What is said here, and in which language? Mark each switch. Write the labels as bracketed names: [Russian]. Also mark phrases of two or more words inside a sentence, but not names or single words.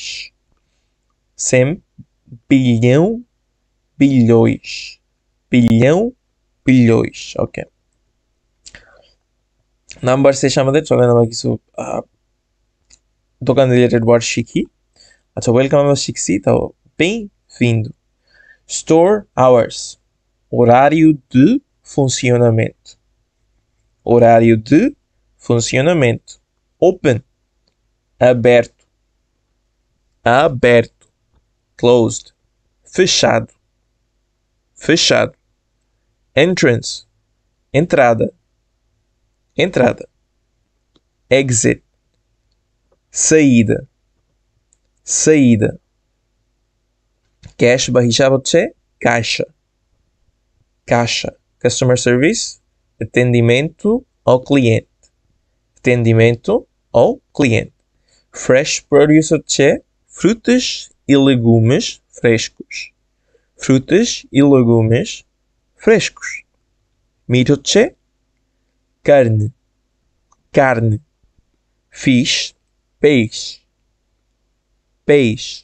[English] same, billion, bilhões, billion, bilhões. [Bangla] ওকে, নাম্বার শেষে আমাদের, চলেন আমরা কিছু দোকান [English] related word [Bangla] শিখি। আচ্ছা, ওয়েলকাম আমরা শিখছি, তাও bem-vindo. [English] Store hours, [Portuguese] horário de funcionamento, horário de funcionamento. Open, aberto, aberto. Closed, fechado, fechado. Entrance, entrada, entrada. Exit, saída, saída. [Bangla] Cash বা হিসাব হচ্ছে [Portuguese] caixa, caixa. [English] Customer service, [Portuguese] atendimento ao cliente, atendimento ao cliente. [English] Fresh produce [Portuguese] হচ্ছে frutas e legumes frescos, frutas e legumes frescos. Meat হচ্ছে carne, carne. Fish, peixe, peixe.